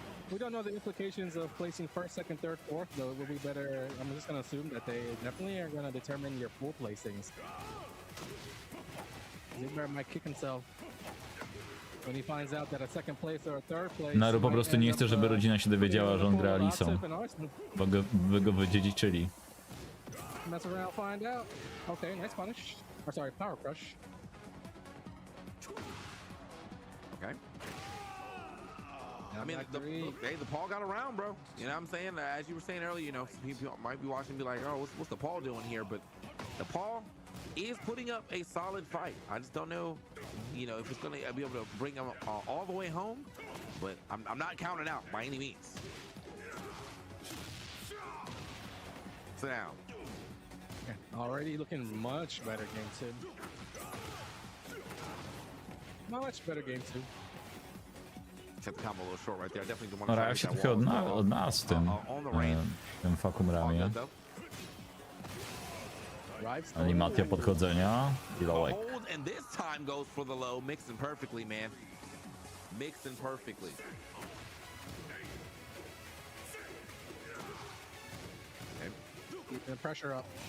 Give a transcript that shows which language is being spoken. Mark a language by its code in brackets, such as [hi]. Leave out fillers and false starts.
[en] We don't know the implications of placing first, second, third, fourth, though. It would be better. I'm just going to assume that they definitely are going to determine your full placings. Zubair might kick himself when he finds out that a second place or a third place. [pl] Naru po prostu nie chce, żeby rodzina się dowiedziała, że on gra Alisą, bo by go wydziedziczyli. [en] Mess around, find out. Okay, nice punish. Or sorry, power crush. Okay. I mean, the Paul got around, bro. You know what I'm saying? As you were saying earlier, you know, people might be watching and be like, oh, what's the Paul doing here? But the Paul is putting up a solid fight. I just don't know, you know, if it's going to be able to bring him all the way home. But I'm not counting out by any means. Sit down. Already looking much better game 2. Much better game 2. Set the combo a little short right there. I definitely want [pl] No, [en] to [pl] ja się trochę odnalazł tym fakumramie. Animacja podchodzenia i lołek. [en] And this time goes for the low, mixing perfectly, man. Mixing perfectly. Okay. Keeping the pressure up.